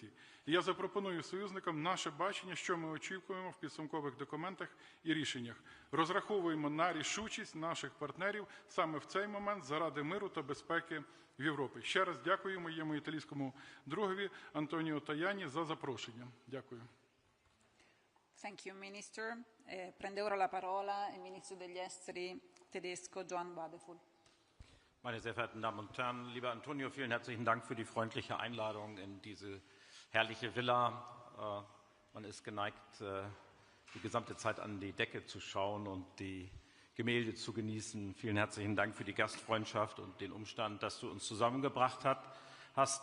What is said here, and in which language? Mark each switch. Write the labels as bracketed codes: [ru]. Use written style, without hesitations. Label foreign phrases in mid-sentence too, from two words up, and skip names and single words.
[uk] І я запропоную союзникам наше бачення, що ми очікуємо в підсумкових документах і рішеннях. Розраховуємо на рішучість наших партнерів саме в цей момент заради миру та безпеки в Європі. Ще раз дякую моєму італійському другові Антоніо Tajani за запрошення. Дякую. [en] Thank you, Minister. [it] Prende ora la parola il Ministro degli Esteri tedesco Johann Wadephul. [de] Meine sehr verehrten Damen und Herren, lieber Antonio, vielen herzlichen Dank für die freundliche Einladung in diese herrliche Villa. Man ist geneigt, die gesamte Zeit an die Decke zu schauen und die Gemälde zu genießen. Vielen herzlichen Dank für die Gastfreundschaft und den Umstand, dass du uns zusammengebracht hast.